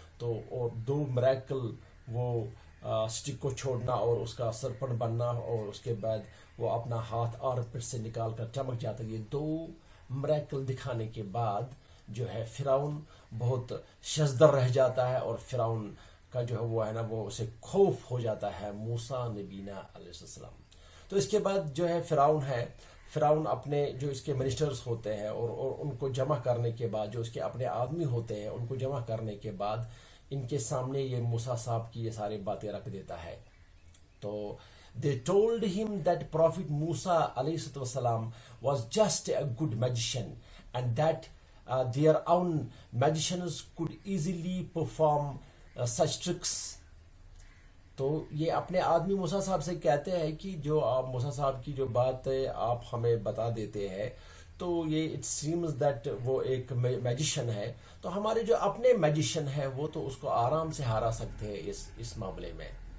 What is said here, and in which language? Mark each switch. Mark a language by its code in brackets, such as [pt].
[ur] تو اور دو میریکل، وہ سٹک کو چھوڑنا اور اس کا سرپن بننا، اور اس کے بعد وہ اپنا ہاتھ اور پٹ سے نکال کر چمک جاتا ہے. یہ دو میریکل دکھانے کے بعد جو ہے فرعون بہت شزدر رہ جاتا ہے، اور فرعون کا جو ہے وہ ہے نا، وہ اسے خوف ہو جاتا ہے موسیٰ نبینا علیہ السلام. تو اس کے بعد جو ہے فرعون اپنے جو اس کے منسٹرز ہوتے ہیں اور ان کو جمع کرنے کے بعد، جو اس کے اپنے آدمی ہوتے ہیں ان کو جمع کرنے کے بعد ان کے سامنے یہ موسیٰ صاحب کی یہ ساری باتیں رکھ دیتا ہے. [en] تو they told him that Prophet Musa alayhi wasalam was just a good magician, and that their own magicians could easily perform such tricks. [ur] تو یہ اپنے آدمی موسیٰ صاحب سے کہتے ہیں کہ جو آپ موسیٰ صاحب کی جو بات آپ ہمیں بتا دیتے ہیں، تو یہ [en] it seems that [ur] وہ ایک میجیشن ہے، تو ہمارے جو اپنے میجیشن ہیں وہ تو اس کو آرام سے ہرا سکتے ہیں اس معاملے میں.